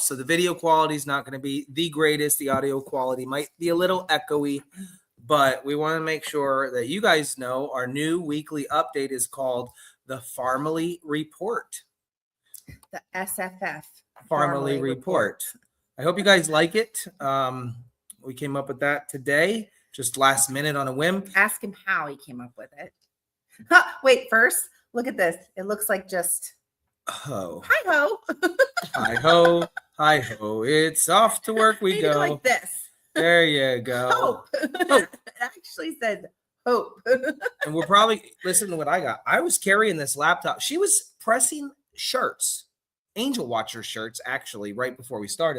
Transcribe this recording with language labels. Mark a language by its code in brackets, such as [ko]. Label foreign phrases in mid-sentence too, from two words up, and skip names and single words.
[en] So the video quality is not going to be the greatest. The audio quality might be a little echoey, but we want to make sure that you guys know our new weekly update is called the Farmily Report. The SFF Farmily Report. I hope you guys like it. We came up with that today, just last minute on a whim. Ask him how he came up with it. Wait, first, look at this. It looks like just ho. Hi ho. Hi ho. Hi ho. It's off to work we go. Like this. There you go. Hope. It actually said hope. And we're probably, listen to what I got. I was carrying this laptop. She was pressing shirts. Angel Watcher shirts, actually, right before we started.